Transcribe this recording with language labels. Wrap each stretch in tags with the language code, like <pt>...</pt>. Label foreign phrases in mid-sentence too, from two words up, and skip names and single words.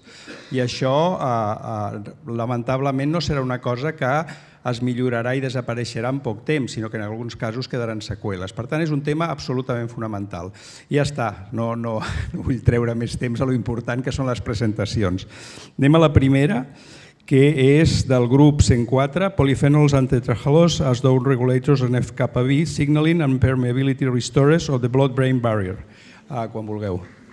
<ca>I això, lamentablement, no serà una cosa que es millorarà i desapareixerà en poc temps, sinó que en alguns casos quedaran seqüeles. Per tant, és un tema absolutament fonamental. I ja està, no vull treure més temps a lo important que són les presentacions. Anem a la primera, que és del grup 104,</ca> <en>Polyphenols and Tetrahalose as Dose Regulators and FKB, Signaling and Permeability Restorers of the Blood-Brain Barrier.</en> <ca>Quan vulgueu.</ca>